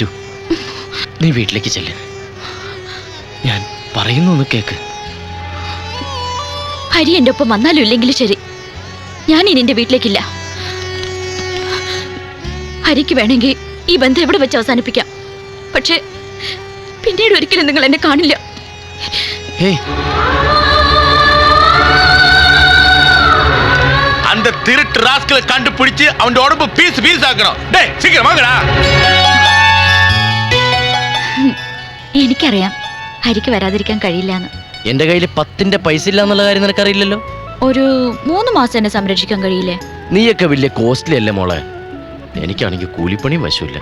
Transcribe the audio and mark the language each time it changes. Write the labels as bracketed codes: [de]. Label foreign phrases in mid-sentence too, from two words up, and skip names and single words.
[ml] നീ വീട്ടിലേക്ക് ചെല്ല്. ഞാൻ പറയുന്നു ഒന്ന് കേക്ക്. ഹരി എൻ്റെ ഒപ്പം വന്നാലും ഇല്ലെങ്കിലും ശരി, ഞാൻ ഇനി എൻ്റെ വീട്ടിലേക്കില്ല. ഹരിക്ക് വേണമെങ്കിൽ ഈ ബന്ധം എവിടെ വെച്ച് അവസാനിപ്പിക്കാം. പക്ഷേ പിന്നീട് ഒരിക്കലും നിങ്ങൾ എന്നെ കാണില്ല. [ta] அந்த திருட்டு ராஸ்கலை கண்டுபிடிச்சு அவன் உடம்பு [en] piece piece [ta] ஆக்கணும். டேய் சீக்கிரம் வாங்கடா. [ml] എനിക്കറിയാം ഹരിക്ക് വരാതിരിക്കാൻ കഴിയില്ലാന്ന്. എന്റെ കയ്യിൽ 10ന്റെ പൈസ ഇല്ല എന്നുള്ള കാര്യം നിനക്കറിയില്ലല്ലോ. ഒരു 3 മാസം എന്നെ സംരക്ഷിക്കാൻ കഴിയില്ലേ? നീയൊക്കെ വലിയ കോസ്റ്റ്ലി അല്ലേ മോളെ. എനിക്കാണെങ്കിൽ കൂലിപ്പണിയും വശമില്ല.